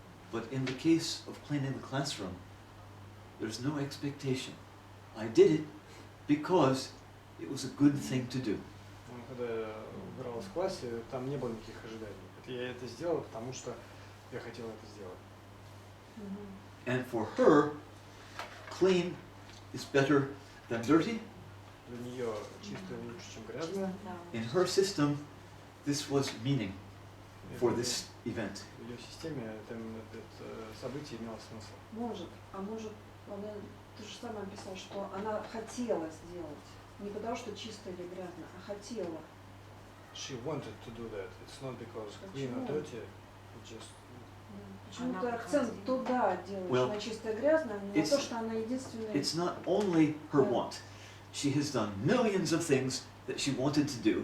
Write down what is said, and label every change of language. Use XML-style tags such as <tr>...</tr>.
<en>But in the case of cleaning the classroom, there's no expectation. I did it because it was a good thing to do.</en> <ru>Когда я убиралась в классе, там не было никаких ожиданий. Я это сделала, потому что я хотела это сделать.</ru> <en>And for her, clean is better than dirty.</en> <ru>Для нее чистое лучше, чем грязное.</ru> <en>In her system, this was meaning for this event.</en> <ru>В ее системе это событие имело смысл. Может, она то же самое описала, что она хотела сделать. Не потому, что чисто или грязно, а хотела.</ru> <en>She wanted to do that. It's not because clean or dirty. It just</en> <ru>Почему-то акцент туда делаешь, на чистое грязное, а не на то, что она единственная.</ru> <en>It's not only her want. She has done millions of things that she wanted to do.</en>